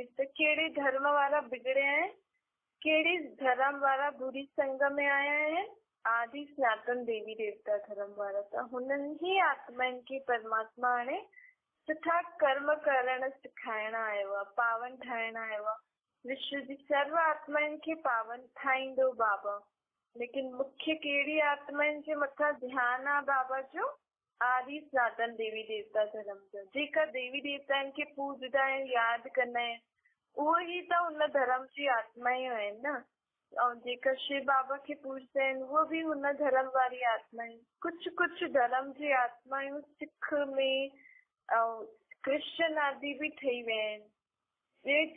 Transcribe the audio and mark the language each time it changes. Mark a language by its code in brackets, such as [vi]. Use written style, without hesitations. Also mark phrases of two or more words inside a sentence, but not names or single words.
[sd] त कहिड़े धर्म वारा बिगड़िया आहिनि, कहिड़े धर्म वारा बुरी संग में आया आहिनि? आदि सनातन देवी देवता धर्म वारा। त हुननि ई आत्माउनि खे परमात्मा हाणे सुठा कर्म करण सेखारण आयो आहे, पावन ठाहिण आयो आहे। विश्व जी सर्व आत्माउनि खे पावन ठाहींदो बाबा। लेकिन मुख्य कहिड़ी आत्माउनि जे मथां ध्यानु आहे बाबा जो? आदि सनातन देवी देवता धर्म जो। जेका देवी देवताउनि खे पूजदा आहिनि, यादि कंदा आहिनि, उहो ई त उन धर्म जी आत्मायूं आहिनि न। ऐं जेका शिव बाबा खे पूजदा आहिनि उहो बि हुन धर्म वारी आत्मायूं। कुझु कुझु धर्म जी आत्मायूं सिख में ऐं क्रिश्चन आदि बि ठही विया आहिनि।